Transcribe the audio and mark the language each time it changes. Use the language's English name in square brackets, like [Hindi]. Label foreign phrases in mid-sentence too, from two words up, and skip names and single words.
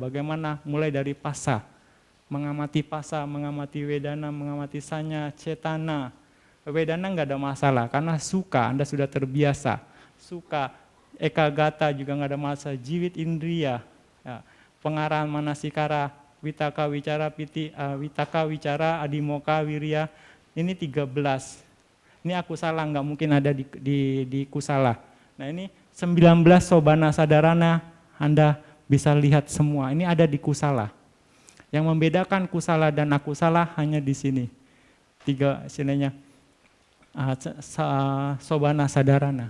[Indonesian] Bagaimana mulai dari pasa, mengamati pasa, mengamati wedana, mengamati sanya, cetana. Wedana nggak ada masalah karena suka, Anda sudah terbiasa. Suka, ekagata juga nggak ada masalah. [Pali] Jiwit indria, ya. Pengarahan manasikara, witaka wicara piti, witaka wicara adimoka wirya. [Indonesian] Ini 13. Ini aku salah, nggak mungkin ada di kusala. Nah ini 19 [Pali] sobana sadarana, [Indonesian] Anda bisa lihat semua. Ini ada di kusala. Yang membedakan kusala dan akusala hanya di sini. 3 istilahnya. [Pali] Sobana sadarana.